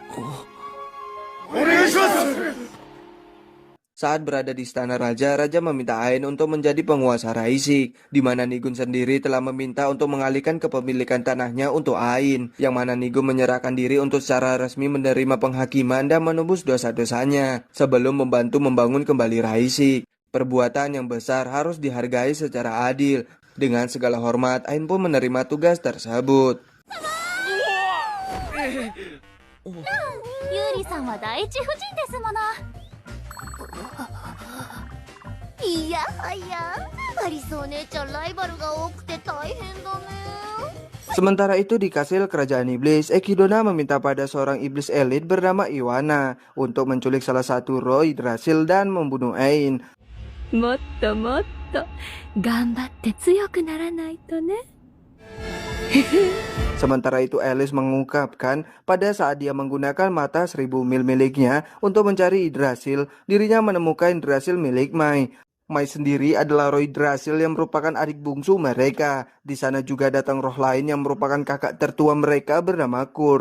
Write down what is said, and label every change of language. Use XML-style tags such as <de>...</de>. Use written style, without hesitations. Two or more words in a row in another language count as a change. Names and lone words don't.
<id>Saat berada di istana raja, raja meminta Ain untuk menjadi penguasa Raisik, di mana Nigun sendiri telah meminta untuk mengalihkan kepemilikan tanahnya untuk Ain, yang mana Nigun menyerahkan diri untuk secara resmi menerima penghakiman dan menebus dosa-dosanya sebelum membantu membangun kembali Raisik. Perbuatan yang besar harus dihargai secara adil. Dengan segala hormat, Ain pun menerima tugas tersebut.</id> <ja>ユリさんはダイチ夫人ですもの. いやはや、アリスお姉ちゃんライバルが多くて大変だね。</ja> <id>Sementara itu di kastil kerajaan iblis, Ekidona meminta pada seorang iblis elit bernama Iwana untuk menculik salah satu roh Yggdrasil dan membunuh Ain.</id> <ja>もっともっと頑張って強くならないとね。</ja> <id>Sementara itu Alice mengungkapkan pada saat dia menggunakan mata 1000 mil miliknya untuk mencari Yggdrasil, dirinya menemukan Yggdrasil milik Mai. Mai sendiri adalah roh Yggdrasil yang merupakan adik bungsu mereka. Di sana juga datang roh lain yang merupakan kakak tertua mereka bernama Kurs.</id>